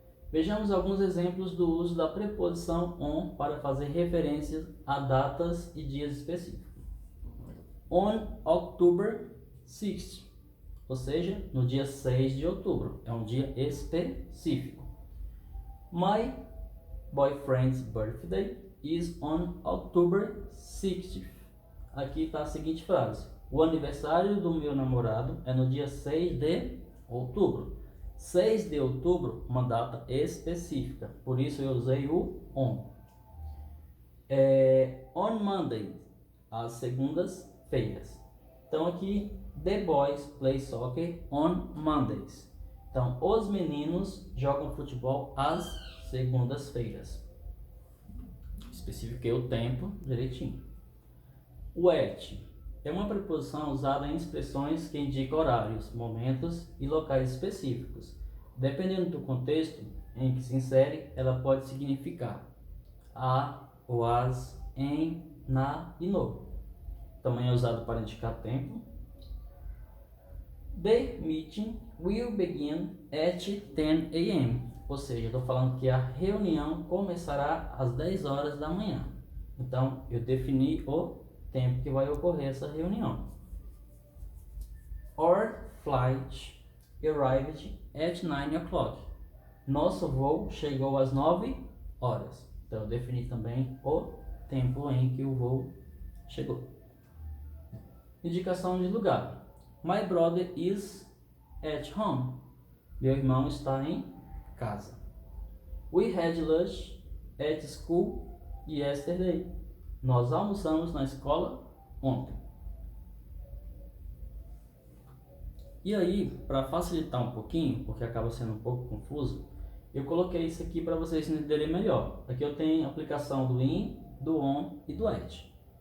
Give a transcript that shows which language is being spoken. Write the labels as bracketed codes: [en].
[pt] Vejamos alguns exemplos do uso da preposição on para fazer referência a datas e dias específicos. [en] On October 6th, [pt] ou seja, no dia 6 de outubro, é um dia específico. [en] My boyfriend's birthday is on October 60th. [pt] Aqui está a seguinte frase: o aniversário do meu namorado é no dia 6 de outubro. 6 de outubro, uma data específica, por isso eu usei o on. [en] On Monday, [pt] às segundas-feiras. Então aqui, [en] the boys play soccer on Mondays. [pt] Então, os meninos jogam futebol às segundas-feiras. Especifiquei o tempo direitinho. O at é uma preposição usada em expressões que indicam horários, momentos e locais específicos. Dependendo do contexto em que se insere, ela pode significar a, ou as, em, na e no. Também é usado para indicar tempo. [en] The meeting will begin at 10 a.m. [pt] Ou seja, estou falando que a reunião começará às 10 horas da manhã. Então, eu defini o tempo que vai ocorrer essa reunião. [en] Our flight arrived at 9 o'clock. [pt] Nosso voo chegou às 9 horas. Então, eu defini também o tempo em que o voo chegou. Indicação de lugar. [en] My brother is at home. [pt] Meu irmão está em casa. [en] We had lunch at school yesterday. [pt] Nós almoçamos na escola ontem. E aí, para facilitar um pouquinho, porque acaba sendo um pouco confuso, eu coloquei isso aqui para vocês entenderem melhor. Aqui eu tenho a aplicação do in, do on e do at.